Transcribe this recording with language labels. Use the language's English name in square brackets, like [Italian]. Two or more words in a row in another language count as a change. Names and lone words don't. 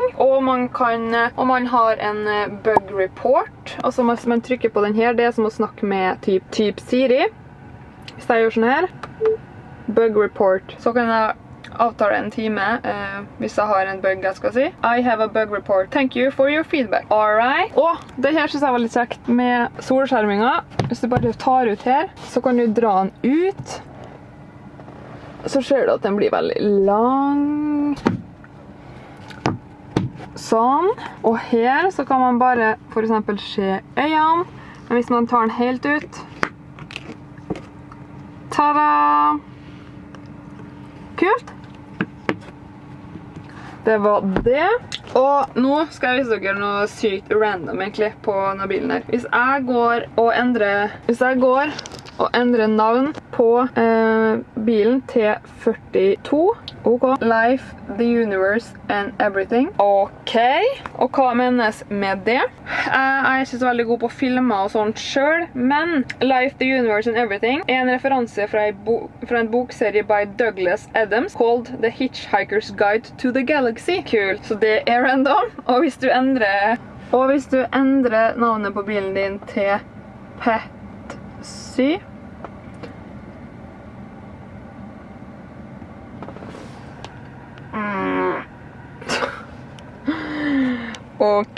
[Norwegian] Og man har en [English] bug report, [Norwegian] altså hvis man trykker på den her, det er som å snakke med typ Siri. Hvis jeg gjør sånn her, [English] bug report, [Norwegian] så kan jeg avtale en time hvis jeg har en bug jeg skal si. [English] I have a bug report. Thank you for your feedback. Alright. [Norwegian] Og det her synes jeg var litt kjekt med solskjerminga. Hvis du bare tar ut her, så kan du dra den ut. så ser du at den blir veldig lang. Sånn. Og her så kan man bare for eksempel se øynene. Men hvis man tar den helt ut. Tada! Kult! Det var det. Og nå skal jeg vise dere noe sykt random egentlig på denne bilen her. Hvis jeg går og endrer navn på bilen til 42. Ok. Life, the universe and everything. Ok. Og hva menes med det? Jeg er ikke så veldig god på filmer og sånt selv, men Life, the universe and everything er en referanse fra en bokserie [English] by Douglas Adams called The Hitchhiker's Guide to the Galaxy. [Norwegian] Kul. Så det er random. Og hvis du endrer navnet på bilen din til Petsy, ok.